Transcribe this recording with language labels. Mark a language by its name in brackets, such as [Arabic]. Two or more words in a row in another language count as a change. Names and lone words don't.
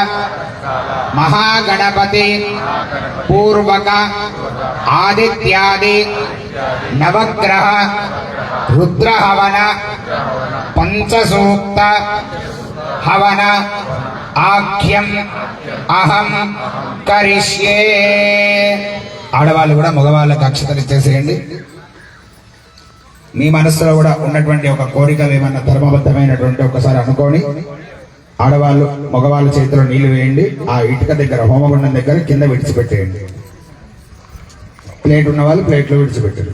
[Sanskrit] महागणपति पूर्वक आदित्यादि नवग्रह रुद्र हवन पंचसूक्त हवन आख्यम अहम करिष्ये [Telugu] ఆడవాళ్ళు కూడా మగవాళ్ళకి అక్షతలు ఇచ్చేసేయండి. మీ మనసులో కూడా ఉన్నటువంటి ఒక కోరికలు ఏమన్నా ధర్మబద్ధమైనటువంటి ఒకసారి అనుకోని ఆడవాళ్ళు మగవాళ్ళ చేతిలో నీళ్లు వేయండి. ఆ ఇటుక దగ్గర హోమగుండం దగ్గర కింద విడిచిపెట్టేయండి. ప్లేట్ ఉన్న వాళ్ళు ప్లేట్లో విడిచిపెట్టారు.